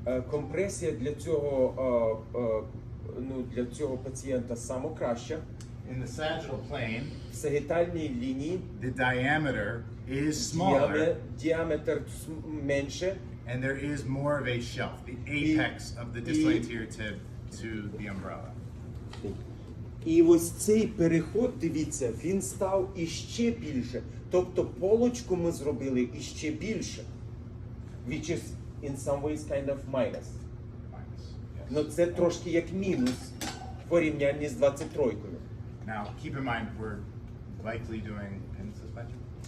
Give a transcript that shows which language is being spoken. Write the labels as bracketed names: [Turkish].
[Ukrainian] Компресія для цього пацієнта саме краща. [English] In the sagittal plane, [Ukrainian] В сагітальній лінії [English] the diameter is smaller, [Ukrainian] діаметр менше, [English] and there is more of a shelf, the apex of the distal anterior tib to the umbrella. [Ukrainian] і ось цей переход, дивіться, він став іще більше. Тобто полочку ми зробили іще більше. [English] Which is in some ways kind of minus. Minus, yes. [Ukrainian] Ну це трошки як мінус в порівнянні з 23-кою. [English] Now, keep in mind, we're likely doing pin suspension.